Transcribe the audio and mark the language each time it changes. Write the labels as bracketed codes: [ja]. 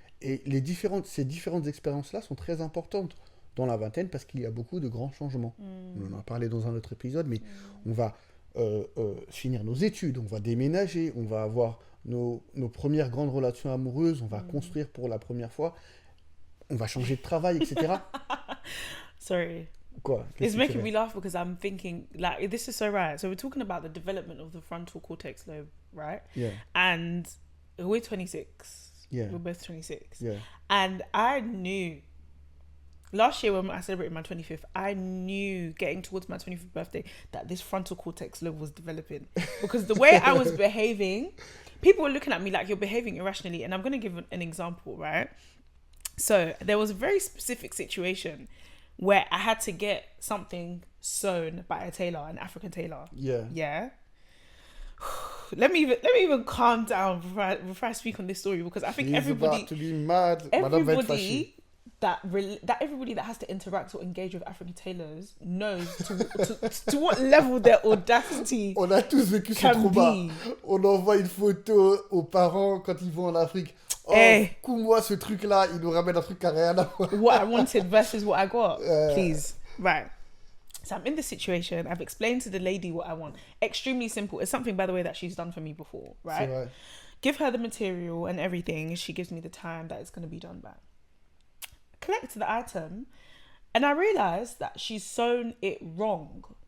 [fr] Et ces différentes expériences-là sont très importantes dans la vingtaine parce qu'il y a beaucoup de grands changements. On en a parlé dans un autre épisode, mais on va finir nos études, on va déménager, on va avoir nos premières grandes relations amoureuses, on va construire pour la première fois, on va changer de travail, etc. [en] Sorry. [fr] Quoi? [en] It's making me laugh because I'm thinking, like, this is so right. So we're talking about the development of the frontal cortex lobe, right? Yeah. And we're 26. Yeah. We're both 26. Yeah. And I knew, last year when I celebrated my 25th, I knew getting towards my 25th birthday that this frontal cortex lobe was developing. Because the way I was behaving, people were looking at me like, you're behaving irrationally. And I'm going to give an example, right? So there was a very specific situation where I had to get something sewn by a tailor, an African tailor. Yeah. Yeah. Let me even calm down before I speak on this story, because I think everybody about to be mad. Everybody everybody that has to interact or engage with African tailors knows to what level their audacity. [fr] On a tous vécu ce trauma. On envoie une photo aux parents quand ils vont en Afrique. Oh, coupe-moi ce truc-là, il nous ramène un truc qui n'a rien à voir. [en] What I wanted versus what I got. Please. Right. So I'm in this situation. I've explained to the lady what I want. Extremely simple. It's something, by the way, that she's done for me before, right? [fr] C'est vrai. [en] Give her the material and everything. She gives me the time that it's going to be done by. collected the item and I realised that she's sewn it wrong.